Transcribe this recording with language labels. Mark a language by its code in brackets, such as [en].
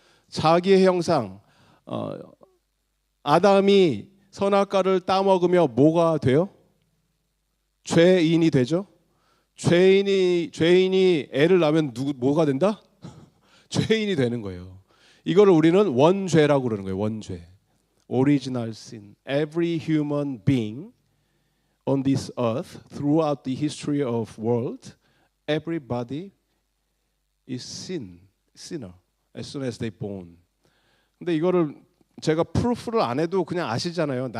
[ko] 자기의 형상. 아담이 선악과를 따먹으며 뭐가 돼요? 죄인이 되죠. 죄인이 애를 낳으면 뭐가 된다? 죄인이 되는 거예요. 이거를 우리는 원죄라고 그러는 거예요. 원죄. [en] Original sin. Every human being on this earth throughout the history of world, everybody is sinner as soon as they born. [ko] 근데 이거를 제가 프루프를 안 해도 그냥 아시잖아요.